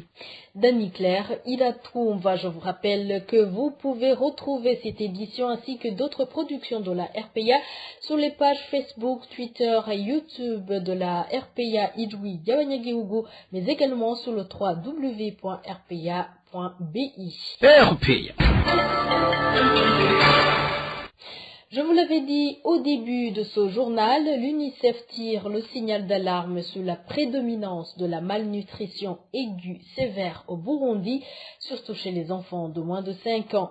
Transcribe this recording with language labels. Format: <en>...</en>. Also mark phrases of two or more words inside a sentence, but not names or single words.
<fr>Dany Claire, Ida Toumba, je vous rappelle que vous pouvez retrouver cette édition ainsi que d'autres productions de la RPA sur les pages Facebook, Twitter et YouTube de la RPA Idwi Yawanyageugu, mais également sur le www.rpa.bi. RPA. Je vous l'avais dit au début de ce journal, l'UNICEF tire le signal d'alarme sur la prédominance de la malnutrition aiguë sévère au Burundi, surtout chez les enfants de moins de 5 ans.</fr>